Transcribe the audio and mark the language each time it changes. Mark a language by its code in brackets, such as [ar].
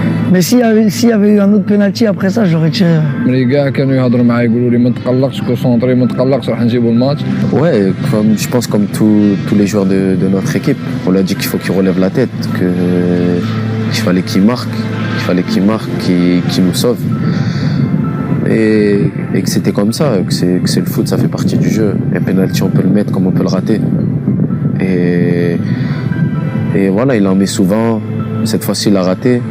[fr] Mais s'il y avait eu un autre penalty après ça, je l'aurais tiré. [ar] ملي كاع كانوا يهضروا معايا يقولوا لي ما تقلقش كونسونطري ما تقلقش راح نجيبوا الماتش. [fr] Ouais, je pense comme tous les joueurs de notre équipe, on lui a dit qu'il faut qu'il relève la tête, qu'il fallait qu'il marque, qu'il nous sauve. Et que c'était comme ça, que c'est le foot, ça fait partie du jeu. Un penalty, on peut le mettre comme on peut le rater. Et voilà, il en met souvent. Cette fois-ci, il a raté.